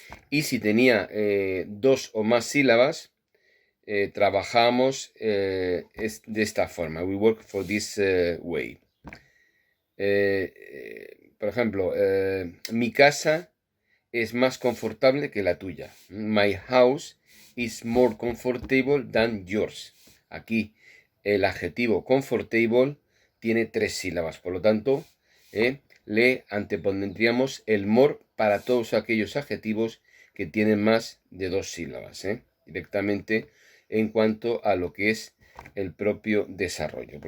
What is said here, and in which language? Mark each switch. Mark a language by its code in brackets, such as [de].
[es] Y si tenía 2 o más sílabas, trabajamos de esta forma. [en] We work for this way. [es] Por ejemplo, mi casa es más confortable que la tuya. [en] My house is more comfortable than yours. [es] Aquí el adjetivo comfortable tiene 3 sílabas, por lo tanto, le antepondríamos el more para todos aquellos adjetivos que tienen más de 2 sílabas, directamente en cuanto a lo que es el propio desarrollo.